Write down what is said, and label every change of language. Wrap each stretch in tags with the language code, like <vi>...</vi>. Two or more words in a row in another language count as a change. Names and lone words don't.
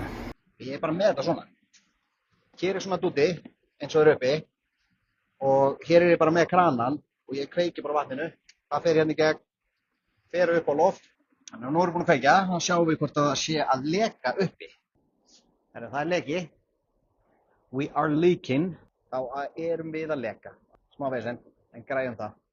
<is>Ég er bara með þetta svona. Hér er svona dúti eins og er uppi og hér er ég bara með kranan og ég kveiki bara vatninu. Það fer hérna í gegn, fer upp á loft. Þannig að nú erum við búin að kveikja, þá sjáum við hvort það sé að leka uppi. Það er leki.</is> <en>We are leaking.</en> <is>Þá erum við að leka. Smá vesen, en græjum það.</is>